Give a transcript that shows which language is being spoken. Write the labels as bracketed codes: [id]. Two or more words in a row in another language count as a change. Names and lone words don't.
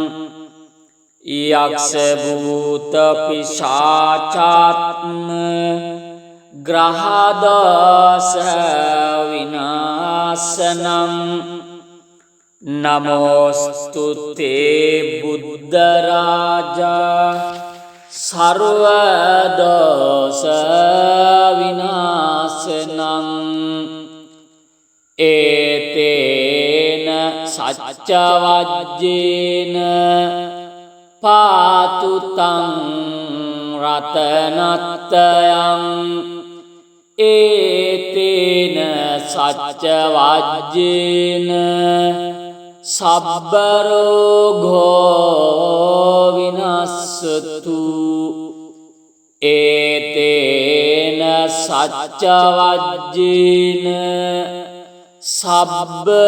[pi] යක්ෂ භූත පිශාචාත්ම ග්‍රහ දෝෂ විනාශනං නමෝස්තු තේ බුද්ධ රාජා සර්ව දෝෂ විනාශනං ඒතේන සච්ච වජ්ජේන පාතු තං රතනත්තයං ඒතේන සච්ච වජ්ජේන සබ්බ රෝගෝ විනස්සතු ඒතේන සච්ච වජ්ජේන සබ්බ